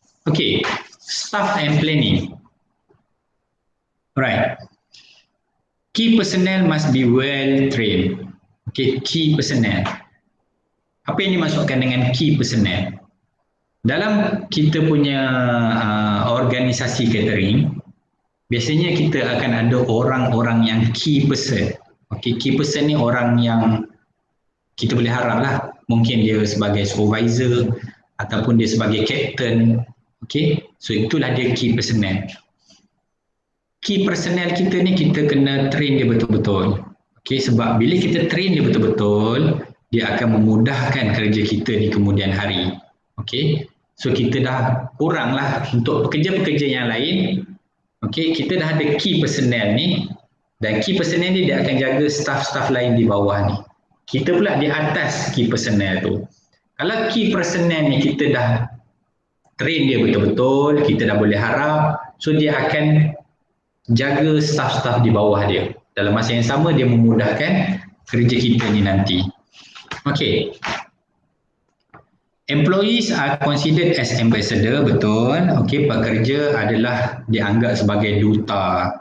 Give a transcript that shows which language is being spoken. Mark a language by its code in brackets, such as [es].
[en] Okay, staff and planning. Right. Key personnel must be well trained. [ms] Okay, key personnel. Apa yang dimaksudkan dengan key personnel? Dalam kita punya organisasi catering, biasanya kita akan ada orang-orang yang key person. Okay, key person ni orang yang kita boleh harap lah. Mungkin dia sebagai supervisor ataupun dia sebagai captain. Okay, so itulah dia key personnel. Key personnel kita ni kita kena train dia betul-betul. Okay, sebab bila kita train dia betul-betul, dia akan memudahkan kerja kita di kemudian hari. Okay, so kita dah kurang lah untuk pekerja-pekerja yang lain. Okay, kita dah ada key personnel ni, dan key personnel ni dia akan jaga staff-staff lain di bawah ni. Kita pula di atas key personnel tu. Kalau key personnel ni kita dah train dia betul-betul, kita dah boleh harap, so dia akan jaga staff-staff di bawah dia. Dalam masa yang sama dia memudahkan kerja kita ni nanti. Okay. [en] Employees are considered as ambassador, betul. [ms] Okay, pekerja adalah dianggap sebagai duta.